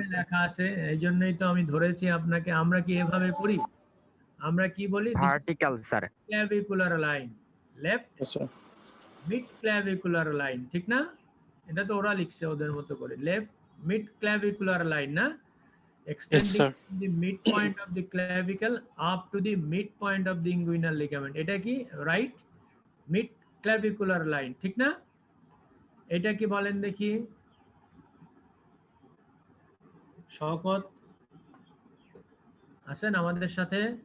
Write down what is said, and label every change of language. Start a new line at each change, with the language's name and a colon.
Bangla: এখানে লেখা আছে, এই জন্যই তো আমি ধরেছি আপনাকে। আমরা কি এভাবে করি? আমরা কি বলি?
English: Vertical, sir. Clavicular line, left Yes, sir.
Bangla: Mid clavicular line, ঠিক না? এটা তো ওরা লিখছে ওদের মতো করে, লেফট মিড ক্ল্যাভিকুলার লাইন না,
English: Yes, extending sir. from the midpoint of the clavicle up to the midpoint of the inguinal ligament.
Bangla: এটা কি রাইট মিড ক্ল্যাভিকুলার লাইন, ঠিক না? এটা কি বলেন দেখি শওকত, আছেন আমাদের সাথে?